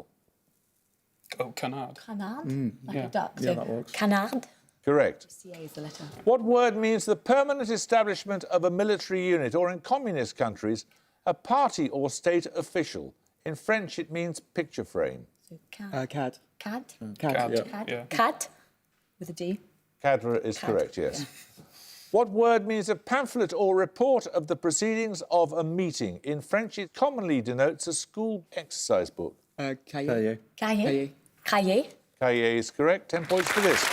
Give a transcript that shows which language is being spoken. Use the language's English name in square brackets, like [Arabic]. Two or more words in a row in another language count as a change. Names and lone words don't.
[English] Oh, canard. Canard? Like a duck. Yeah, that works. Canard. Correct. CA is the letter. What word means the permanent establishment of a military unit, or in communist countries, a party or state official? In French, it means picture frame. So CAD. CAD. CAD? Cad. Yeah. CAD? Yeah. CAD? With a D? Cadre is correct, yes. What word means a pamphlet or report of the proceedings of a meeting? In French, it commonly denotes a school exercise book. Cahier. Cahier? Cahier? Cahier is correct. 10 points for this.